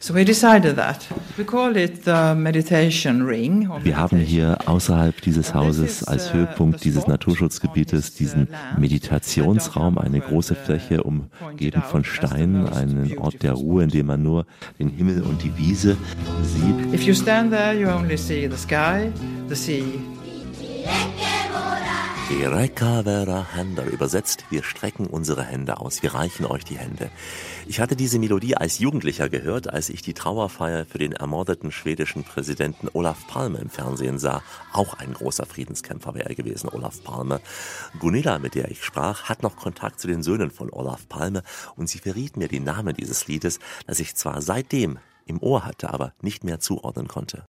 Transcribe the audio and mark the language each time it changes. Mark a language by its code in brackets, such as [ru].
[de] Wir haben hier außerhalb dieses Hauses als Höhepunkt dieses Naturschutzgebietes diesen Meditationsraum, eine große Fläche umgeben von Steinen, einen Ort der Ruhe, in dem man nur den Himmel und die Wiese sieht. [en] If you stand there, you only see the sky, the sea. [sv] Reka vera handa, [de] übersetzt, wir strecken unsere Hände aus, wir reichen euch die Hände. Ich hatte diese Melodie als Jugendlicher gehört, als ich die Trauerfeier für den ermordeten schwedischen Präsidenten Olaf Palme im Fernsehen sah. Auch ein großer Friedenskämpfer wäre er gewesen, Olaf Palme. Gunilla, mit der ich sprach, hat noch Kontakt zu den Söhnen von Olaf Palme und sie verriet mir den Namen dieses Liedes, das ich zwar seitdem im Ohr hatte, aber nicht mehr zuordnen konnte.